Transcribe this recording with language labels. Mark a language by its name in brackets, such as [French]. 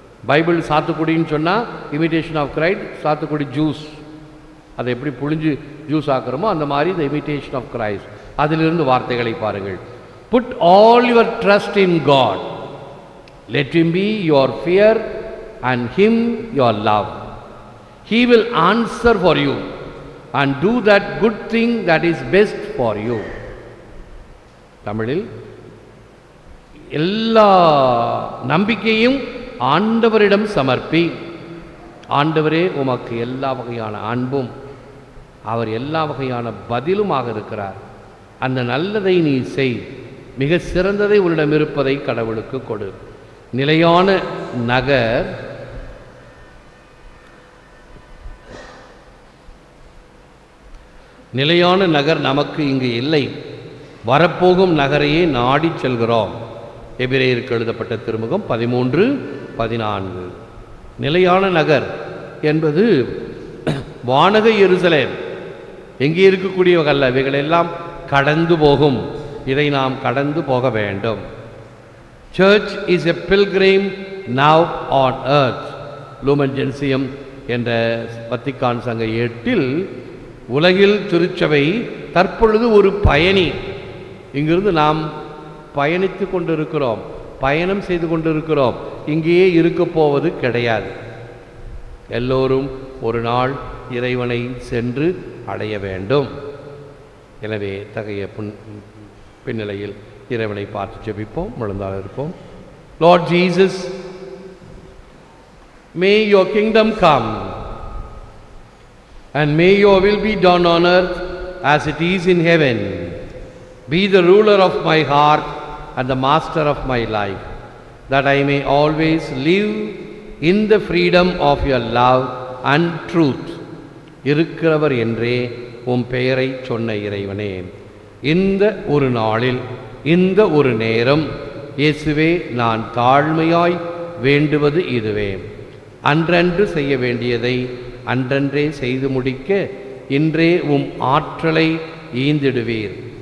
[Tamil] Bible சாத்துக்குடின்னு சொன்னால் imitation of Christ, சாத்துக்குடி juice, அதை எப்படி புழிஞ்சு ஜூஸ் ஆக்குறோமோ அந்த மாதிரி த இமிட்டேஷன் ஆஃப் கிரைஸ்ட். அதிலிருந்து வார்த்தைகளை பாருங்கள். [English] Put all your trust in God, let him be your fear and him your love. He will answer for you and do that good thing that is best for you. [Tamil] தமிழில் எல்லா நம்பிக்கையும் ஆண்டவரிடம் சமர்ப்பி. ஆண்டவரே உமக்கு எல்லா வகையான அன்பும் அவர் எல்லா வகையான பதிலுமாக இருக்கிறார். அந்த நல்லதை நீ செய், மிக சிறந்ததை உன்னிடம் இருப்பதை கடவுளுக்கு கொடு. நிலையான நகர் நிலையான நகர் நமக்கு இங்கு இல்லை, வரப்போகும் நகரையே நாடி செல்கிறோம். எபிரேயருக்கு எழுதப்பட்ட திருமுகம் 13:14. நிலையான நகர் என்பது வானக எருசலேம், எங்கே இருக்கக்கூடியவர்கள் இவைகளெல்லாம் கடந்து போகும். இதை நாம் கடந்து போக வேண்டும். [English] Church is a pilgrim now on earth. [Tamil] Lumen ஜென்சியம் என்ற வத்திக்கான் சங்க 8 உலகில் திருச்சபை தற்பொழுது ஒரு பயணி. இங்கிருந்து நாம் பயணித்து கொண்டிருக்கிறோம், பயணம் செய்து கொண்டிருக்கிறோம். இங்கேயே இருக்க போவது கிடையாது. எல்லோரும் ஒரு நாள் இறைவனை சென்று அடைய வேண்டும். எனவே தகைய பின்னிலையில் இறைவனை பார்த்து ஜெபிப்போம், முழந்தால் இருப்போம். [English] Lord Jesus, may your kingdom come and may your will be done on earth as it is in heaven. Be the ruler of my heart and the master of my life, that I may always live in the freedom of your love and truth. [Tamil] இருக்கிறவர் என்றே உம் பெயரை சொன்ன இறைவனே, இந்த ஒரு நாளில், இந்த ஒரு நேரம், இயேசுவே, நான் தாழ்மையாய் வேண்டுவது இதுவே. அன்றன்று செய்ய வேண்டியதை அன்றன்றே செய்து முடிக்க இன்றே உம் ஆற்றலை ஈந்திடுவீர்.